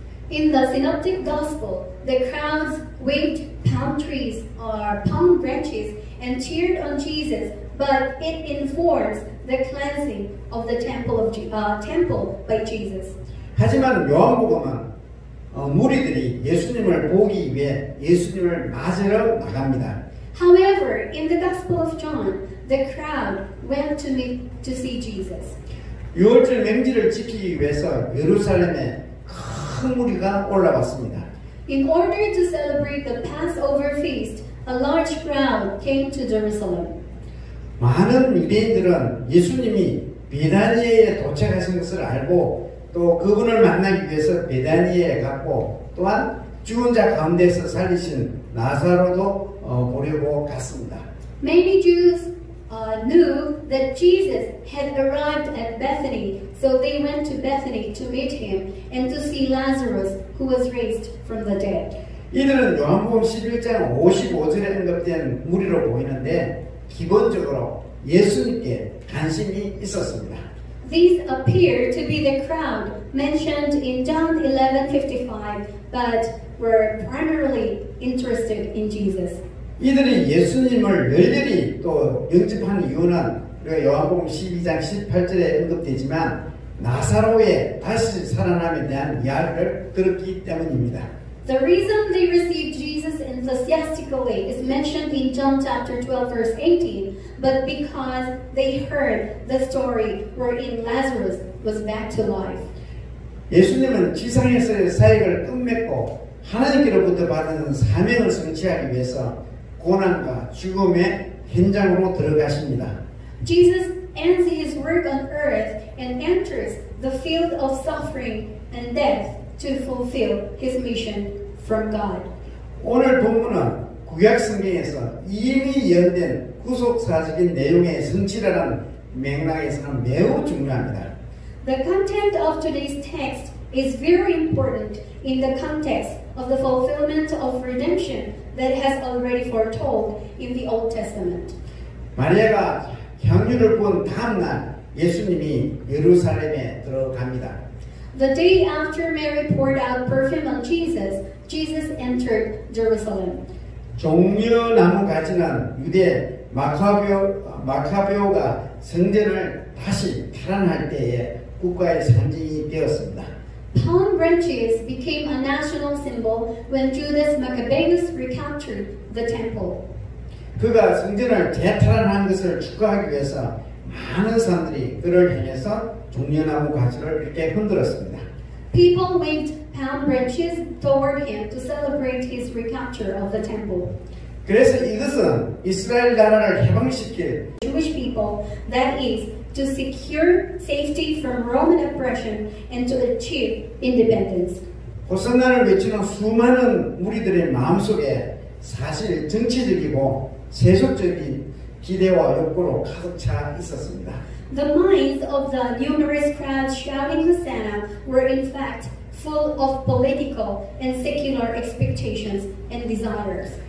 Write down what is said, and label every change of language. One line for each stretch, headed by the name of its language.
English: In the Synoptic Gospel, the crowds waved palm trees or palm branches and cheered on Jesus, but it informs the cleansing of the temple by Jesus.
Korean: 하지만 요한복음은 무리들이 예수님을 보기 위해 예수님을 맞으러 나갑니다.
English: However, in the Gospel of John, the crowd went to see Jesus.
Korean: 유월절 맹지를 지키기 위해서 예루살렘에 큰 무리가 올라왔습니다.
English: In order to celebrate the Passover feast, a large crowd came to Jerusalem.
Korean: 많은 유대인들은 예수님이 베다니에 도착하신 것을 알고 또 그분을 만나기 위해서 베다니에 갔고 또한 죽은 자 가운데서 살리신 나사로도 보려고 갔습니다.
English: Many Jews knew that Jesus had arrived at Bethany, so they went to Bethany to meet him and to see Lazarus, who was raised from the dead.
Korean: 이들은 요한복음 11장 55절에 언급된 무리로 보이는데 기본적으로 예수님께 관심이 있었습니다.
English: These appear to be the crowd mentioned in John 11:55, but were primarily interested in Jesus.
Korean: 이들이 예수님을 열렬히 또 영접한 이유는 우리가 요한복음 12장 18절에 언급되지만 나사로의 다시 살아남에 대한 이야기를 들었기 때문입니다.
English: The reason they received Jesus enthusiastically is mentioned in John chapter 12 verse 18, but because they heard the story wherein Lazarus was back to life.
Korean: 예수님은 지상에서의 사역을 끝맺고 하나님께로부터 받은 사명을 성취하기 위해서 고난과 죽음의 현장으로 들어가십니다.
English: Jesus ends his work on earth and enters the field of suffering and death to fulfill his mission from God.
Korean: 오늘 본문은 구약 성경에서 이미 예언된 구속사적인 내용의 성취라는 맥락에서는 매우 중요합니다.
English: The content of today's text is very important in the context of the fulfillment of redemption that has already foretold in the Old Testament.
Korean: 마리아가 향유를 부은 다음 날 예수님이 예루살렘에 들어갑니다.
English: The day after Mary poured out perfume on Jesus, Jesus entered Jerusalem.
Korean: 종려나무 가지는 유대 마카베오가 성전을 다시 탈환할 때에 국가의 상징이 되었습니다.
English: Palm branches became a national symbol when Judas Maccabeus recaptured the temple.
Korean: 그가 성전을 재탈환한 것을 축하하기 위해서 많은 사람들이 그를 향해서 종려나무 가지를 이렇게 흔들었습니다.
English: People waved palm branches toward him to celebrate his recapture of the temple.
Korean: 그래서 이것은 이스라엘 나라를 해방시킬
English: Jewish people, that is, to secure safety from Roman oppression and to achieve independence.
Korean: 호산나를 외치는 수많은 무리들의 마음속에 사실 정치적이고 세속적인 기대와 욕구로 가득 차 있었습니다.
English: The minds of the numerous crowds shouting Hosanna were in fact full of political and secular expectations and desires.